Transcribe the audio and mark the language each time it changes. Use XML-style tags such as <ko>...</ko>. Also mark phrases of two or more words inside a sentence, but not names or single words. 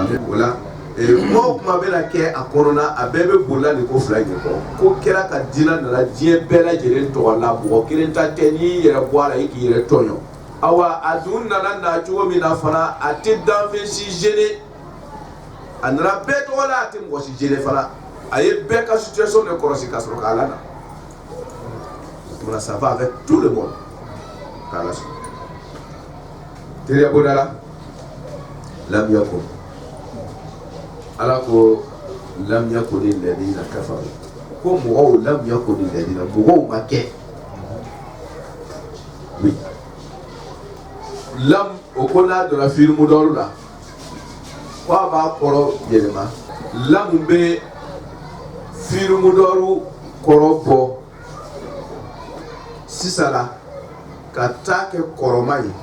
<bm>d'an o la kuma o kuma bɛna kɛ a kɔnɔna a bɛɛ bɛ bolila nin ko fila in de kɔ ko kɛra ka diinɛ nana diɲɛ bɛɛ lajɛlen tɔgɔ la mɔgɔ kelen ta tɛ n'i yɛrɛ bɔ a la i k'i yɛrɛ tɔɲɔ awa a dun nana na cogo min na fana a tɛ danfɛn si gêner a nana bɛɛ tɔgɔ la a tɛ mɔgɔ si gêner fana a ye bɛɛ ka situation de kɔlɔsi ka sɔrɔ k'a lana</bm> <fr>ça va avec tout le monde</fr> <bm>k'a la sɔrɔ teriya bɔda la</bm> <ar>لم يكن</ar> <bm>ala ko</bm> <ar>لم يكن الذين كفروا</ar> <bm>ko mɔgɔw</bm> <ar>لم يكن الذين</ar> <bm>mɔgɔw ma kɛ oui lam o ko n'a donna filimu dɔw la ko a b'a kɔrɔ yɛlɛma lam bɛ filimu dɔw kɔrɔ bɔ sisan la ka taa kɛ kɔrɔma ye</bm>